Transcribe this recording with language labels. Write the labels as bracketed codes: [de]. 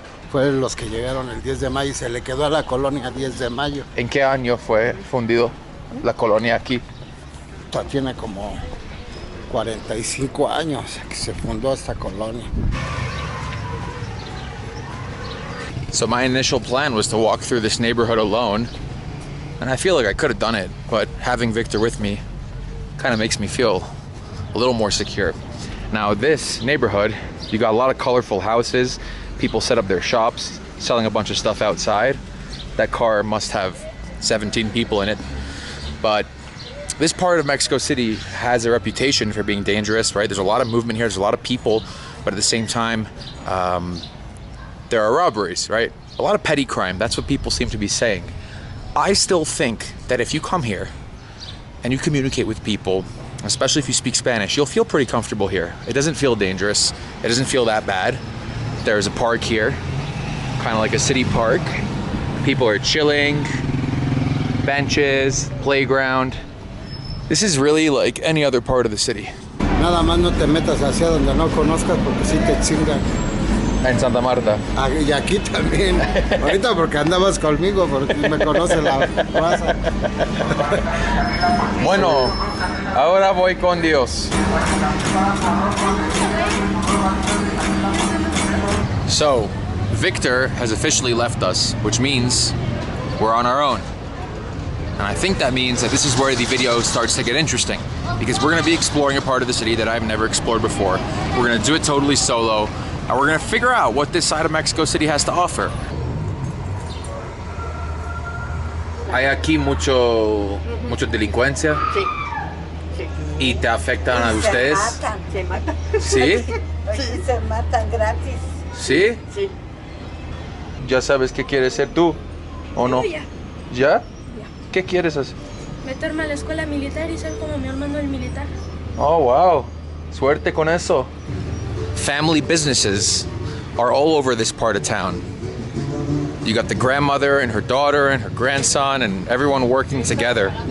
[es] Fueron los que llegaron el 10 de mayo y se le quedó a la colonia 10 de mayo. ¿En qué año fue fundido la colonia aquí? Tiene como 45 años que se fundó esta colonia. [en] So my initial plan was to walk through this neighborhood alone, and I feel like I could have done it, but having Victor with me kind of makes me feel a little more secure. Now this neighborhood, you got a lot of colorful houses, people set up their shops, selling a bunch of stuff outside. That car must have 17 people in it. But this part of Mexico City has a reputation for being dangerous, right? There's a lot of movement here, there's a lot of people, but at the same time, there are robberies, right? A lot of petty crime, that's what people seem to be saying. I still think that if you come here and you communicate with people, especially if you speak Spanish, you'll feel pretty comfortable here. It doesn't feel dangerous, it doesn't feel that bad. There's a park here, kind of like a city park. People are chilling, benches, playground. This is really like any other part of the city. [es] Nada más no te metas hacia donde no conozcas porque sí te chingan. En Santa Marta. Y aquí también. Ahorita porque andabas conmigo, porque me conoce la raza. Bueno, ahora voy con Dios. [en] So, Victor has officially left us, which means we're on our own. And I think that means that this is where the video starts to get interesting, because we're going to be exploring a part of the city that I've never explored before. We're going to do it totally solo, and we're going to figure out what this side of Mexico City has to offer. [es] ¿Hay aquí mucho delincuencia? Sí. Sí. ¿Y te afectan a ustedes? Se matan. ¿Sí? Sí, se matan gratis. ¿Sí? Sí. ¿Ya sabes qué quieres ser tú? ¿O no? Ya. ¿Ya? ¿Qué quieres hacer? Meterme a la escuela militar y ser como mi hermano el militar. [en] Oh, wow. [es] Suerte con eso. [en] Family businesses are all over this part of town. You got the grandmother and her daughter and her grandson and everyone working together.